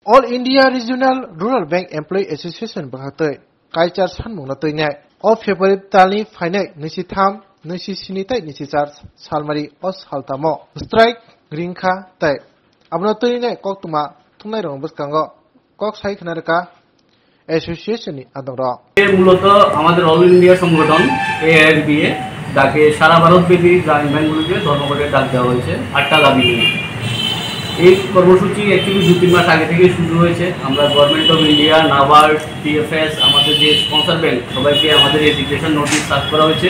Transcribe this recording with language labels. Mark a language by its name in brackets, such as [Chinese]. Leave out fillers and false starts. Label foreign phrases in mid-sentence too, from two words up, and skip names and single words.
[Kok Borok] All India Regional Rural Bank Employee Association bahatai kaisar sanmung latoi o February talni fainai nisi tham nisi sinitai nisi char salmari os haltamo strike ringkha tai abno toi nai kok tuma thumnai rong buskango kok sai khnarka association ni adoro [Bangla] মূলত আমাদের অল ইন্ডিয়া সংগঠন AISBA যাকে সারা ভারতব্যাপী গ্রামীণ ব্যাংকগুলোকে ধর্মঘটের ডাক দেওয়া হয়েছে 8টা দাবি নিয়ে। এই কর্মসূচি অ্যাকচুয়ালি 2-3 মাস আগে থেকে শুরু হয়েছে। আমরা গভর্নমেন্ট অফ ইন্ডিয়া, নাবার্ড, TFS, আমাদের যে স্পন্সর ব্যাংক সবাইকে আমাদের [English] education notice [Bangla] সার্ভ করা হয়েছে।